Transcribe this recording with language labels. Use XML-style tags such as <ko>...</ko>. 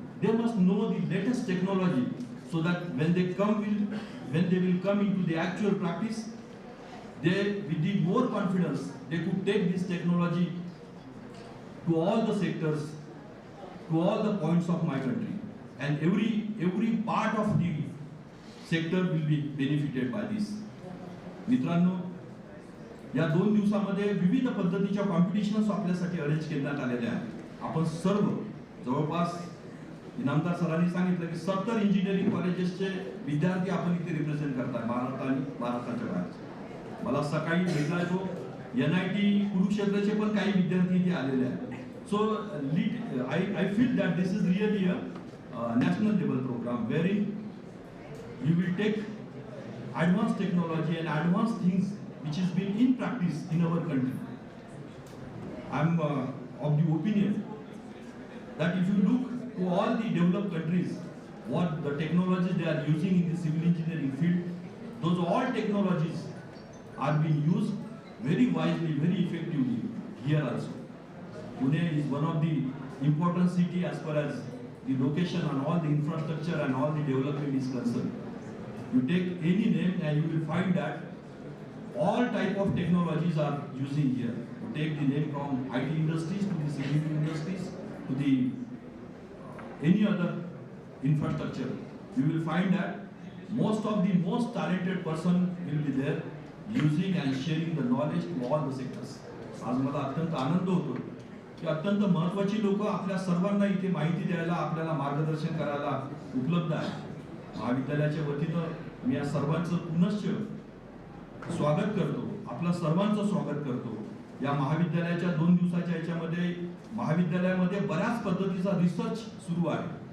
<en>They must know the latest technology, so that when they will come into the actual practice, they, with the more confidence, they could take this technology to all the sectors, to all the points of my country, and every part of the sector will be benefited by this.</en> <mr>मित्रांनो, या 2 दिवसामध्ये विविध पद्धतीच्या competitions आपल्यासाठी arrange करण्यात आलेले आहेत. आपण सर्व जवळपास इनामदार सरांनी सांगितलं की 70 इंजिनिअरिंग कॉलेजेसचे विद्यार्थी आपण इथे रिप्रेझेंट करताय भारत आणि भारताच्या बाहेर. मला सकाळी भेटला तो NIT कुरुक्षेत्रचे पण काही विद्यार्थी इथे आलेले आहेत.</mr> <en>So I feel that this is really a national level program wherein you will take advanced technology and advanced things which is been in practice in our country. I am of the opinion that if you look to all the developed countries, what the technologies they are using in the civil engineering field, those all technologies are being used very wisely, very effectively here also. Pune is one of the important city as far as the location and all the infrastructure and all the development is concerned. You take any name and you will find that all type of technologies are using here. Take the name from IT industries to the civil industries to the any other infrastructure. You will find that most of the most talented person will be there using and sharing the knowledge to all the sectors.</en> <mr>आज मला अत्यंत आनंद होतो की अत्यंत महत्त्वाची लोक आपल्या सर्वांना इथे माहिती द्यायला आपल्याला मार्गदर्शन करायला उपलब्ध आहे. महाविद्यालयाच्या वतीनं मी या सर्वांचं पुनश्च स्वागत करतो. आपल्या सर्वांचं स्वागत करतो. या महाविद्यालयाच्या 2 दिवसाच्या याच्यामध्ये महाविद्यालयामध्ये बऱ्याच पद्धतीचा रिसर्च सुरू आहे.</mr>